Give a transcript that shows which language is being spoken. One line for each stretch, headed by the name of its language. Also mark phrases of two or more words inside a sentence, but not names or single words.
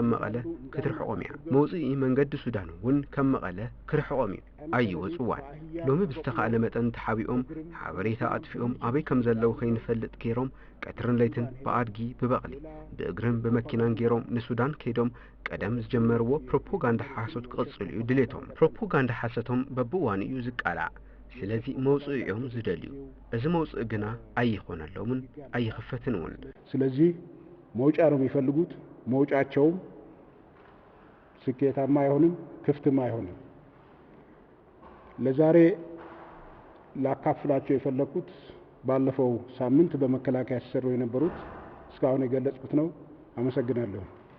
Tigrinya: መቐለ ክትርሕቖም እያ መውፅኢ መንገዲ ሱዳን እውን ከም መቐለ ክርሕቖም እዩ ኣይወፅዋን ሎሚ ብዝተኻእለ መጠን ተሓቢኦም ሓበሬታ ኣጥፊኦም ኣበይ ከም ዘለዉ ከይንፈልጥ ገይሮም ቀትርን ለይትን ብኣድጊ ብበቕሊ ብእግርን ብመኪናን ገይሮም ንሱዳን ከይዶም ቀደም ዝጀመርዎ ፕሮፓጋንዳ ሓሶት ክቕጽሉ እዩ ድሌቶም ፕሮፓጋንዳ ሓሰቶም በብእዋኑ እዩ ዝቃላዕ ስለዚ መውፅእ እዮም ዝደልዩ እዚ መውፅእ ግና ኣይኾነሎምን ኣይኽፈትን እውን
Amharic: ስለዚ መውጫ ነው የሚፈልጉት መውጫቸውም ስኬታማ አይሆንም ክፍትም አይሆንም ለዛሬ ላካፍላችሁ የፈለኩት ባለፈው ሳምንት በመከላከያ ሲሰሩ የነበሩት እስካሁን የገለጽኩት ነው አመሰግናለሁ